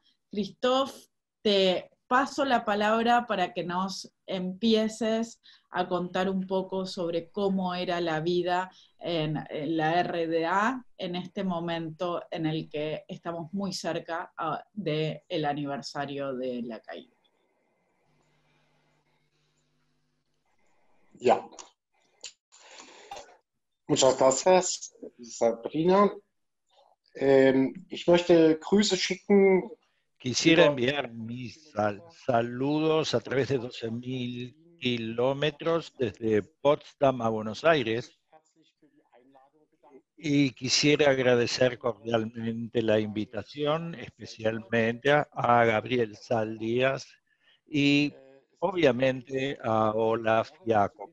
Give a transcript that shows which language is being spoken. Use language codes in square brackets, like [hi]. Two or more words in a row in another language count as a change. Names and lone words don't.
[es] Christoph, te paso la palabra para que nos empieces a contar un poco sobre cómo era la vida en la RDA en este momento en el que estamos muy cerca del aniversario de la caída. Ja. Muchas gracias, Sabrina. [de] Ich möchte Grüße schicken [es] Quisiera enviar mis saludos a través de 12.000 kilómetros desde Potsdam a Buenos Aires y quisiera agradecer cordialmente la invitación, especialmente a Gabriel Saldías y obviamente a Olaf Jakob.